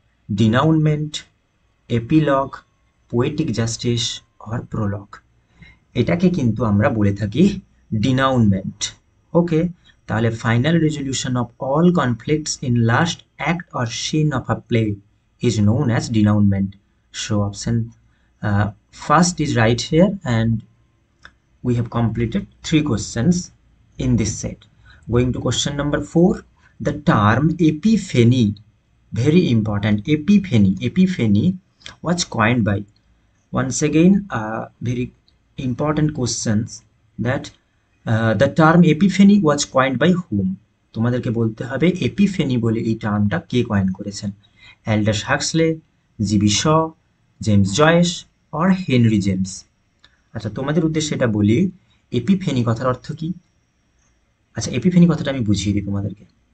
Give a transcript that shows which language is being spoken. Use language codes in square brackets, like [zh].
[en] Denouement, epilogue, poetic justice or prologue. [bn] এটাকে কিন্তু আমরা বলে থাকি [en] Denouement. Okay, [bn] তাহলে [en] Final resolution of all conflicts in last act or scene of a play is known as denouement. So option first is right here, and we have completed 3 questions in this set. Going to question number 4, the term epiphany, very important, epiphany was coined by, once again very important questions, that the term epiphany was coined by whom? [bn] তোমাদেরকে বলতে হবে epiphany বলে এই টার্মটা কে coin করেছেন। [en] Aldous Huxley, GB Shaw, James Joyce or Henry James. [bn] আচ্ছা, তোমাদের উদ্দেশ্যে এটা বলি, এপিফেনি কথার অর্থ কি? আচ্ছা, এপিফেনি কথাটা আমি বুঝিয়ে দিই তোমাদেরকে।